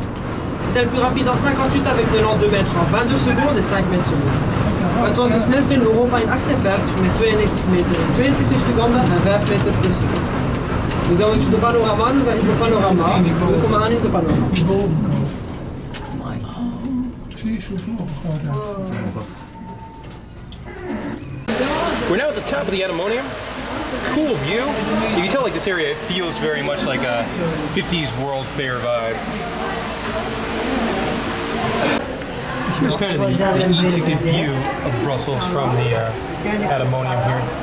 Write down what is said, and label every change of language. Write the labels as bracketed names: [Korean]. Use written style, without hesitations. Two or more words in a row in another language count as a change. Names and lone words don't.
[French] C'était le plus rapide en 58 avec 92 meter en 22 secondes en 5 meter seconde. [Dutch] Het was de snelste in Europa in 58 met 92 meter in 22 seconden en 5 meter per seconde. We gaan [English] to the panorama, [French] nous arrivons au panorama. [Dutch] We komen aan in de panorama. [English] We're now at the top of the Atomium. Cool view. You can tell like this area feels very much like a 50s World Fair vibe. Here's kind of the e-ticket view of Brussels from the Atomium here.